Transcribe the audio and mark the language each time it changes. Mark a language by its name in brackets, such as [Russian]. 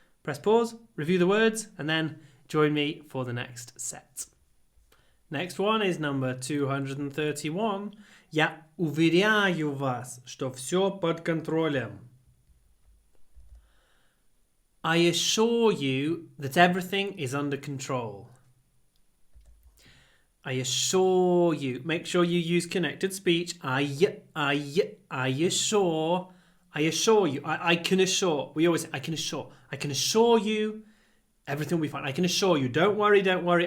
[English] Press pause, review the words, and then join me for the next set. Next one is number 231. [Russian] Я уверяю вас, что все под контролем. [English] I assure you that everything is under control. I assure you. Make sure you use connected speech. I assure you. I can assure. We always say, I can assure. I can assure you everything will be fine. I can assure you. Don't worry.